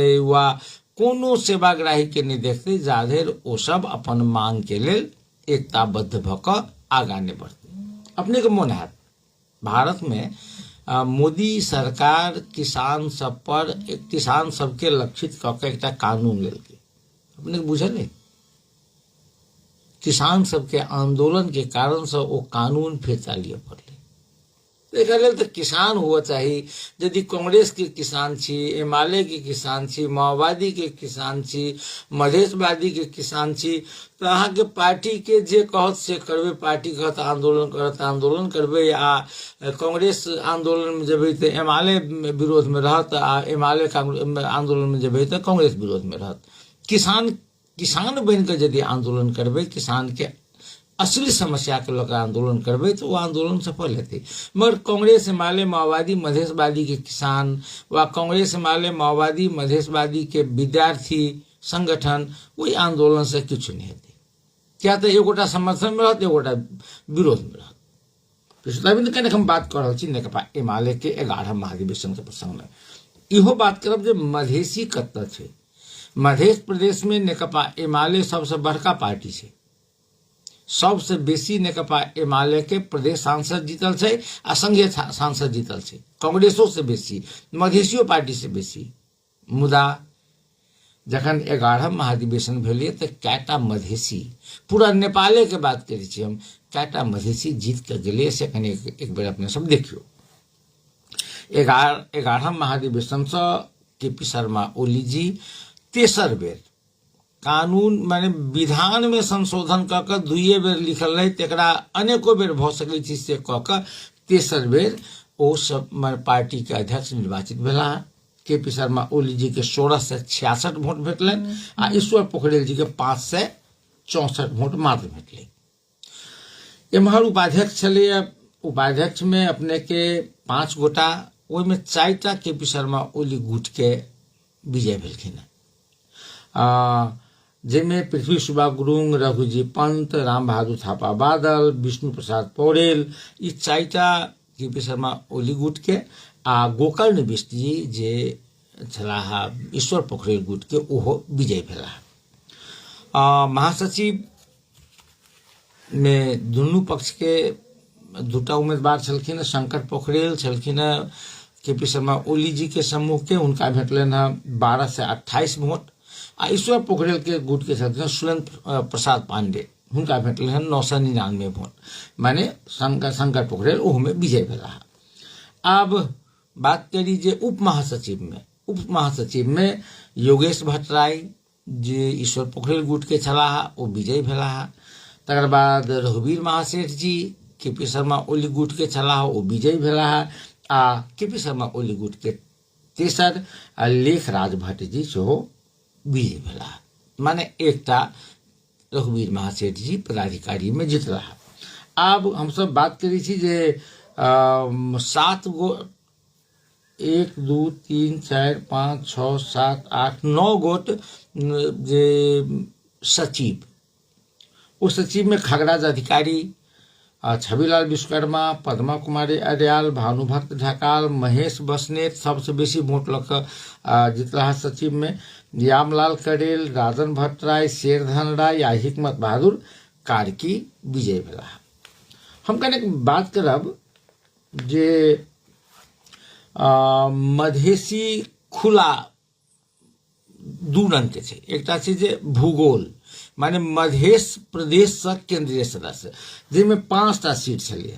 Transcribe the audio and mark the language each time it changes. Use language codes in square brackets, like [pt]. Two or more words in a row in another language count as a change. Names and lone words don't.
[mai] वा कोनो सेवाग्राही के नहीं देखतै जा धरि ओ सब अपन मांग के लेल एकताबद्ध भ क आगाँ नहीं बढ़तै अपने के मोन हैत भारत में मोदी सरकार किसान सब पर किसान सबके लक्षित क के एकटा कानून लेलकै अपने बुझल है किसान सबके आंदोलन के कारण से वो कानून फिर लिये पड़ले एकरा लेल तऽ किसान हुआ चाहिए। यदि कांग्रेस के किसान छी, एमाले के किसान छी, माओवादी के किसान छी, मधेशवादी के किसान छी, तो अहाँ के पार्टी के जे कहत से करबे। पार्टी कहत आंदोलन करत आंदोलन करबे, आ कांग्रेस आंदोलन में जेबे तो एमाले विरोध में रहत, आ एमाले आंदोलन में जेबे तो कांग्रेस विरोध में रहत। किसान बन के यदि आंदोलन करबे, किसान के असली समस्या के लेकर आंदोलन करबे तो वो आंदोलन सफल हेतै। मगर कांग्रेस एमाले माओवादी मधेशवादी के किसान व कांग्रेस एमाले माओवादी मधेशवादी के विद्यार्थी संगठन वही आंदोलन से किछु नहीं हेतै। क्या तो एगोटा समर्थन में रहत, एगोटा विरोध में रहत। पिछला दिन कने हम बात कर रहल छी नेकपा एमाले के 11 महाधिवेशन के प्रसंग में। इहो बात करब जे मधेसी कत्ता छै। मध्य प्रदेश में नेकपा एमाले सबसे बड़का पार्टी छै। सबसे बेसी नेकपा एमाले के प्रदेश सांसद जीतल छै आ संघीय सांसद जीतल छै। कांग्रेसो से बेसी, मधेसियो पार्टी से बेसी। मुदा जखन 11 महाधिवेशन भेलै तऽ कैटा मधेसी, पूरा नेपाले के बात करै छी हम, कैटा मधेसी जीत के गेलै से कनि एक बेर अपने सब देखियो। 11 महाधिवेशन से केपी शर्मा ओली जी तेसर बेर कानून माने विधान में संशोधन क के 2 बेर लिखल रहे, तेकरा अनेको बेर भ सकै छी से क के तेसर बेर ओ सब पार्टी के अध्यक्ष निर्वाचित भेला। केपी शर्मा ओली जी के 16 से 66 वोट भेटलन आ ईश्वर पोखरेल जी के 5 से 64 वोट मात्र भेटले। एम्हर उपाध्यक्ष छलै, उपाध्यक्ष में अपने के 5 गोटा, ओहि में 4टा केपी शर्मा ओली गुट के विजय भेलखिन। जिनमें पृथ्वी सुब्बा गुरुङ, रघुजी पंत, राम बहादुर थापा बादल, विष्णु प्रसाद पौडेल, ई 4टा केपी शर्मा ओली गुट के, आ गोकर्ण बिष्ट जी जे छलाह ईश्वर पोखरेल गुट के, ओहो विजय भेला। महासचिव में दुनू पक्ष के 2टा उम्मीदवार छलखिन। शंकर पोखरेल छलखिन केपी शर्मा ओली जी के समूह के, हुनका भेटलन 12 से 28 वोट। आ ईश्वर पोखरेल के गुट के छलखिन सुरेंद्र प्रसाद पांडे, हुनका भेटलन 999 वोट। माने शंकर पोखरेल ओहो में विजय भेला। अब बात करी जे उप महासचिव में योगेश भट्टराई जे ईश्वर पोखरेल गुट के छलाह, ओ विजय भेला। तकर बाद रघुवीर महासेठ जी केपी शर्मा ओली गुट के छलाह, ओ विजय भेला। आ केपी शर्मा ओली गुट के तेसर लेख राज भट्ट जी सेहो विजय भेला। माने एकटा रघुवीर महासेठ जी पदाधिकारी में जीतला। अब हम सब बात करी छी जे 7 गो 1 2 3 4 5 6 7 8 9 गोट जे सचिव, उस सचिव में खगराज अधिकारी, छविलाल विश्वकर्मा, पद्मा कुमारी अड्याल, भानुभक्त ढकाल, महेश बसनेत सबसे बेसी वोट लग जीतला सचिव में। यामलाल करेल, राजन भट्टराय, शेरधन राय या हिकमत बहादुर कार्की विजय भेला। हम कने बात करब जे मधेसी खुला 2 रंग के छै। एकटा छै जे भूगोल, माने मध्य प्रदेश से केंद्रीय सदस्य, जिनमें 5टा सीट छलिए।